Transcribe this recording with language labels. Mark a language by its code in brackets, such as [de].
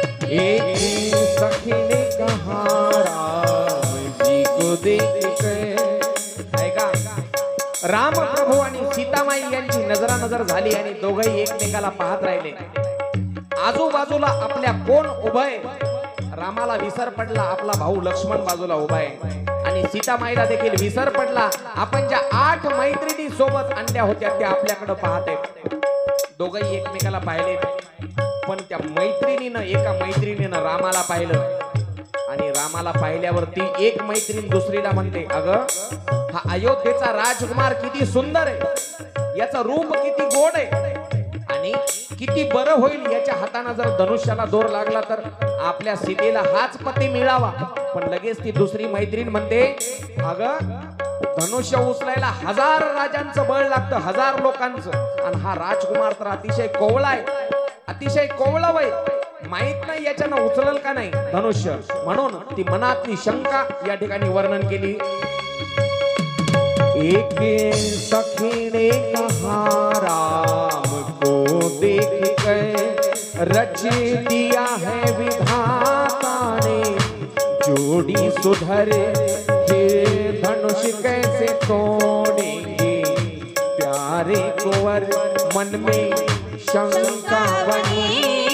[hi] एक सखी ने कहा राम जी को देख कर, [mr] ऐका रामप्रभू आणि सीतामाई यांची नजरानजर झाली आणि दोघंही एकमेकाला पाहत राहिले. आजूबाजूला आपल्या कोण उभय, रामाला विसर पडला आपला भाऊ लक्ष्मण बाजूला उभा आहे आणि सीतामाईला देखील विसर पडला आपण ज्या 8 मैत्रिणी सोबत आणल्या होत्या त्या आपल्याकडे पाहत आहेत. दोघंही एकमेकाला पाहिले पण त्या मैत्रिणीनं एका मैत्रिणीनं रामाला पाहिलं आणि रामाला पाहिल्यावरती एक मैत्रीण दुसरीला म्हणते, अगं हा अयोध्येचा राजकुमार किती सुंदर आहे, याचं रूप किती गोड आहे आणि किती बरं होईल याच्या हाताने जर धनुष्याला दोर लागला तर आपल्या सीतेला हाच पती मिळावा. पण लगेच ती दुसरी मैत्रीण म्हणते, अगं धनुष्य उचलायला 1000 राजांचं बळ लागतं, 1000 लोकांचं आणि हा राजकुमार तर अतिशय कोवळा आहे, अतिशय कोवळा वय, माहित नाही याच्यानं उचलल का नाही धनुष्य. म्हणून ती मनातली शंका या ठिकाणी वर्णन केली. [hi] एक सखी ने कहा राम को देख कर रच दिया है विधाता ने, जोड़ी सुधर फिर धनुष कैसे तोड़ेंगे, प्यारे कुंवर मन में शंका बनी